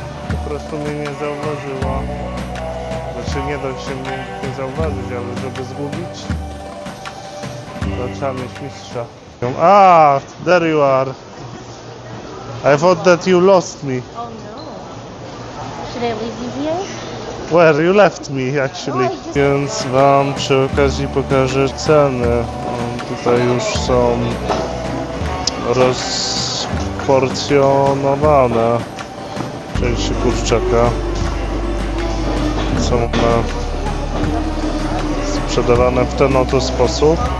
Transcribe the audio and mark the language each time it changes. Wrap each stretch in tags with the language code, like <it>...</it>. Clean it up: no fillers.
<pl>Po prostu mnie nie zauważyła. Znaczy nie da się mnie nie zauważyć, ale żeby zgubić, to trzeba mieć mistrza.</pl> <en>Ah, there you are. I thought that you lost me. Oh no. Should I leave you here? Where you left me actually.</en> <pl>Więc wam przy okazji pokażę ceny. Tutaj już są rozporcjonowane części kurczaka. Są one sprzedawane w ten oto sposób.</pl>